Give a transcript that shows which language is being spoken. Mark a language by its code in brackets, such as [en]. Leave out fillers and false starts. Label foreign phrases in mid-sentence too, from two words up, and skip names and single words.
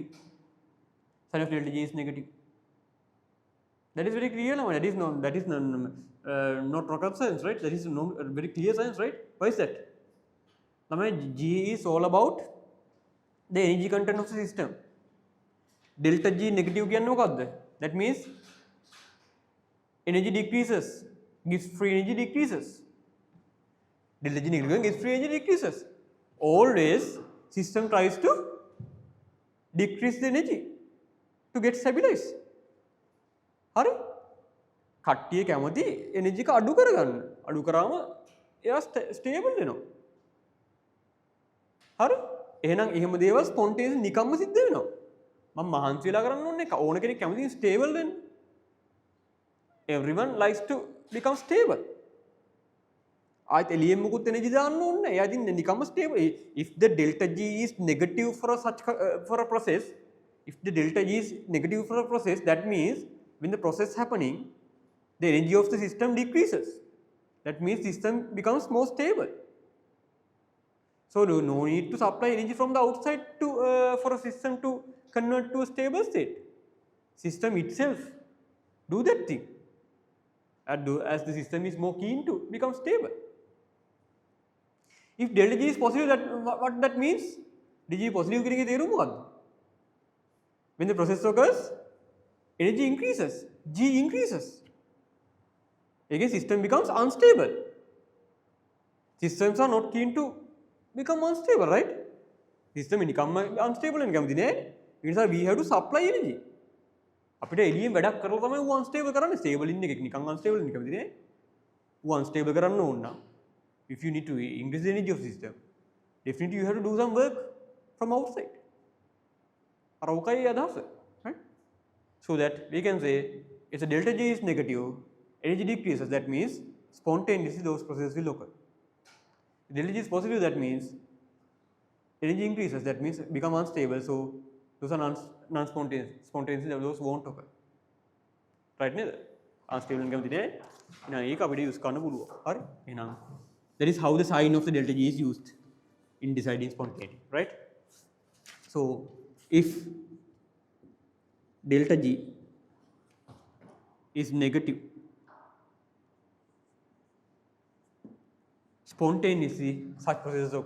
[en] Sign of delta G is negative. That is very clear now. That is not rocket science, right? That is very clear science, right? Why is that? G is all about the energy content of the system. Delta G negative [si] කියන්නේ මොකක්ද? [en] That means energy decreases, gives free energy decreases. Delta G negative gives free energy decreases. Always system tries to decrease the energy to get stabilized. [si] හරි? කට්ටිය කැමති එනර්ජි එක අඩු කරගන්න. අඩු කරාම එයා ස්ටේබල් වෙනවා. හරි? එහෙනම් එහෙම දේවල් ස්පොන්ටේනියස් නිකම්ම සිද්ධ වෙනවා. මම මහන්සි වෙලා කරන්න ඕනේ ඕන කෙනෙක් කැමති ස්ටේබල් වෙන්න. [en] Everyone likes to become stable. [si] ආයෙත් එළියෙන් මුකුත් එනර්ජි දාන්න ඕනේ නැහැ. එයා ඉතින් නිකම්ම ස්ටේබල්. [en] If the delta G is negative for a process, if the delta G is negative for a process, that means when the process happening, the energy of the system decreases. That means system becomes more stable. So no need to supply energy from the outside to for a system to convert to a stable state. System itself do that thing as the system is more keen to become stable. If delta G is positive, what that means? Delta G positive [si] කියන එකේ තේරුම මොකක්ද? [en] When the process occurs, energy increases, G increases. Again, system becomes unstable. Systems are not keen to become unstable, right? System become unstable and [si] කැමති නෑ. ඒ නිසා [en] we have to supply energy. [si] අපිට එළියෙන් වැඩක් කරලා තමයි ඌ unstable කරන්නේ. [en] Stable [si] ඉන්න එකෙක් නිකන් [en] unstable [si] ඉන්න කැමති නෑ. ඌ [en] unstable [si] කරන්න ඕන නම් [en] if you need to increase the energy of the system, definitely you have to do some work from outside. [si] අර ඔකයි අදහස, [en] right? So that we can say if the delta G is negative, energy decreases, that means spontaneously those processes will occur. If delta G is positive, that means energy increases, that means become unstable, so those are non-spontaneous, spontaneously those won't occur. [si] Right නේද? unstable එක කැමති නෑ. එහෙනම් ඒක අපිට use කරන්න පුළුවන්. හරි? [en] එහෙනම් that is how the sign of the delta G is used in deciding spontaneity, right? So if delta G is negative, spontaneously such processes occur.